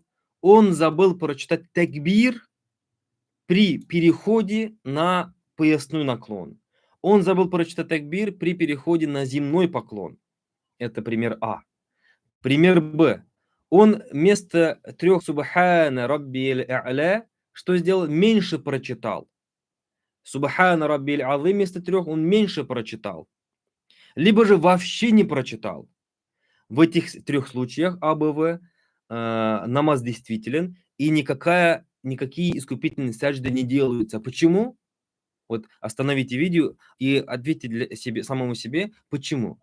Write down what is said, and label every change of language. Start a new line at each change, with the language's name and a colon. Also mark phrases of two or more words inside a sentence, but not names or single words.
Russian: Он забыл прочитать такбир при переходе на поясной наклон. Он забыл прочитать такбир при переходе на земной поклон. Это пример А. Пример Б. Он вместо 3
Arabic: سبحان ربي الأعلى
Russian: что сделал? Меньше прочитал.
Arabic: سبحان ربي العظيم
Russian: вместо 3 он меньше прочитал. Либо же вообще не прочитал. В этих 3 случаях А, Б, В намаз действителен, и никакие искупительные саджды не делаются. Почему? Вот остановите видео и ответьте самому себе, почему.